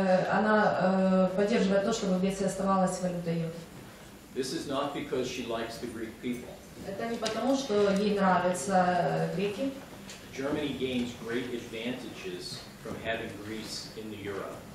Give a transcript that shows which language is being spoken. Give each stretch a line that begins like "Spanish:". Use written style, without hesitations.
Russian: она поддерживает то, чтобы Греция оставалась валютой евро.
English: This is not because she likes the Greek people.
Russian: Это не потому, что ей нравятся греки.
English: Germany gains great advantages from having Greece in the euro.